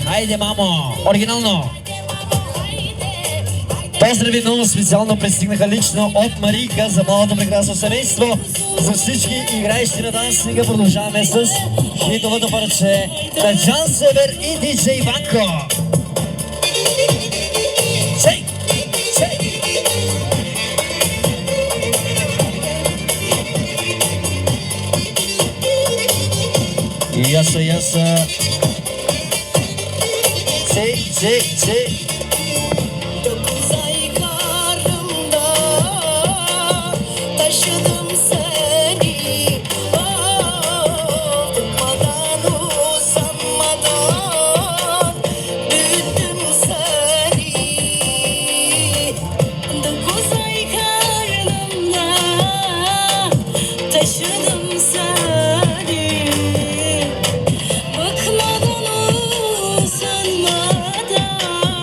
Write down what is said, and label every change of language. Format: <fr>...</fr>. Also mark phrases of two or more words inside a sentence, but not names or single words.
<bg>Хайде, мамо! Оригинално! Поздрави много специално пристигнаха лично от Марийка за малото прекрасно семейство. За всички играещи на дансинга продължаваме с хитовото парче на Джан Север и диджей Ванко. Сей! Яса. Сей!</bg> <tr>Taşıdım seni, tıkmadan usanmadan büyüttüm seni. 9 ay karnımda taşıdım seni, bıkmadan usanmadan</tr>